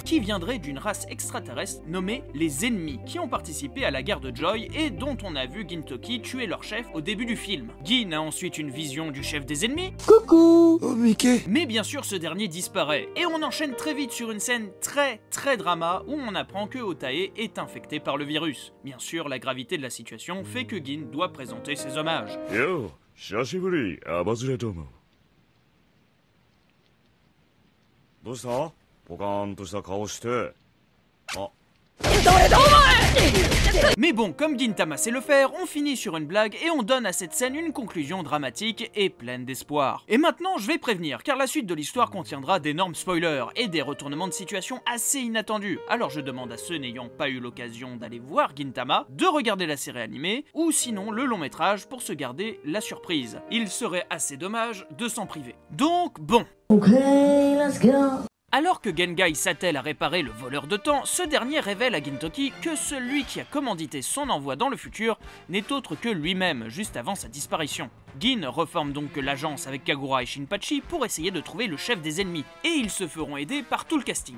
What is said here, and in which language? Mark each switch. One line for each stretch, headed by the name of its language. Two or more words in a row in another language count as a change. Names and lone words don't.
French: Qui viendrait d'une race extraterrestre nommée les Ennemis, qui ont participé à la guerre de Joy et dont on a vu Gintoki tuer leur chef au début du film. Gin a ensuite une vision du chef des ennemis. Coucou! Oh, Mickey! Mais bien sûr, ce dernier disparaît disparaît, et on enchaîne très vite sur une scène très drama où on apprend que Otae est infecté par le virus. Bien sûr, la gravité de la situation fait que Gin doit présenter ses hommages.
Japanese: Yo, 久しぶり、アバズレども。どうした？ポカーンとした顔して。あ。
French: Mais bon, comme Gintama sait le faire, on finit sur une blague et on donne à cette scène une conclusion dramatique et pleine d'espoir. Et maintenant, je vais prévenir, car la suite de l'histoire contiendra d'énormes spoilers et des retournements de situation assez inattendus. Alors je demande à ceux n'ayant pas eu l'occasion d'aller voir Gintama de regarder la série animée, ou sinon le long métrage pour se garder la surprise. Il serait assez dommage de s'en priver. Donc bon.
English: Okay, let's go.
French: Alors que Gengai s'attelle à réparer le voleur de temps, ce dernier révèle à Gintoki que celui qui a commandité son envoi dans le futur n'est autre que lui-même, juste avant sa disparition. Gin reforme donc l'agence avec Kagura et Shinpachi pour essayer de trouver le chef des ennemis, et ils se feront aider par tout le casting.